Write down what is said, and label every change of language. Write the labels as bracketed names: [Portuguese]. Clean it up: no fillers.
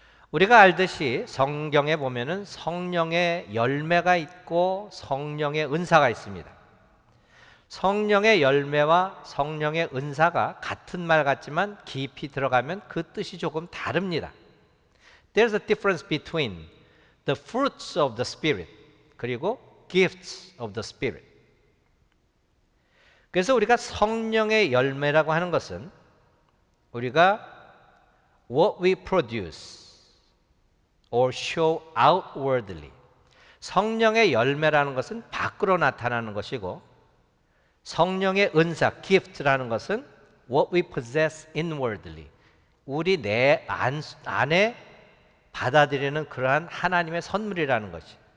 [Korean] 우리가 알듯이 성경에 보면은 성령의 열매가 있고 성령의 은사가 있습니다. 성령의 열매와 성령의 은사가 같은 말 같지만 깊이 들어가면 그 뜻이 조금 다릅니다. [English] There's a difference between the fruits of the Spirit [Korean] 그리고 [English] gifts of the Spirit. [Korean] 그래서 우리가 성령의 열매라고 하는 것은 우리가 [English] what we produce or show outwardly, [Korean] 성령의 열매라는 것은 밖으로 나타나는 것이고 성령의 은사, gift라는 것은 [English] what we possess inwardly, [Korean] 우리 내 안에 받아들이는 그러한 하나님의 선물이라는 것이.